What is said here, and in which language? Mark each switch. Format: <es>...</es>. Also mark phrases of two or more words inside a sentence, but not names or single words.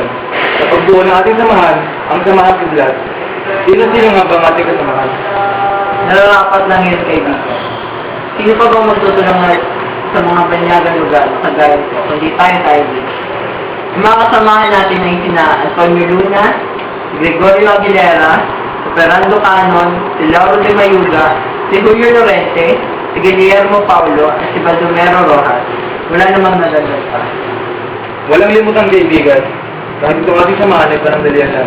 <tl>Sa pagbuo ng ating samahan, ang samahan kidlat. Sino-sino nga ba ang ating kasamahan? Nararapat lang yun, kaibigan. Sino pa ba magtutulong sa mga banyagang lugar sa gaya ko, kundi tayo din? Yung mga kasamahan natin ay sina Antonio Luna, Gregorio Aguilera, si Fernando Canon, si Lauro de Mayuga, si Julio Lorente, si Guillermo Paulo, at si Baldomero Rojas. Wala namang nadagdag pa. Walang limutang kaibigan. Kahit itong ating samahan ay parang dalian lang.</tl>